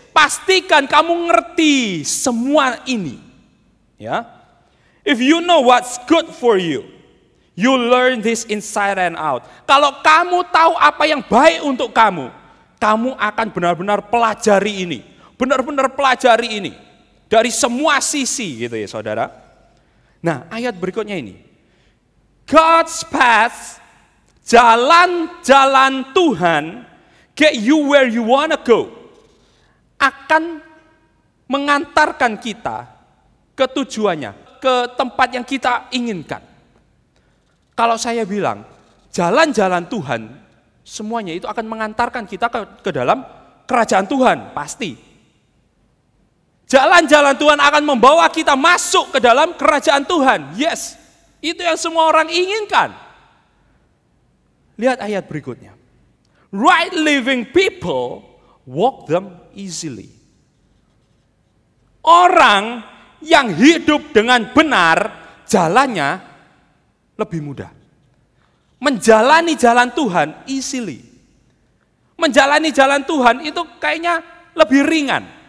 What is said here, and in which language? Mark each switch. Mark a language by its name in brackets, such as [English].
[Indonesian] Pastikan kamu ngerti semua ini. Ya. [English] If you know what's good for you, you learn this inside and out. [Indonesian] Kalau kamu tahu apa yang baik untuk kamu, kamu akan benar-benar pelajari ini. Benar-benar pelajari ini. Dari semua sisi gitu ya saudara. Nah ayat berikutnya ini. [English] God's path, [Indonesian] jalan-jalan Tuhan, [English] get you where you wanna go, [Indonesian] akan mengantarkan kita ke tujuannya, ke tempat yang kita inginkan. Kalau saya bilang, jalan-jalan Tuhan, semuanya itu akan mengantarkan kita ke dalam kerajaan Tuhan, pasti. Jalan-jalan Tuhan akan membawa kita masuk ke dalam kerajaan Tuhan, yes. Itu yang semua orang inginkan. Lihat ayat berikutnya. [English] Right living people walk them easily. [Indonesian] Orang yang hidup dengan benar, jalannya lebih mudah. Menjalani jalan Tuhan easily. Menjalani jalan Tuhan itu kayaknya lebih ringan.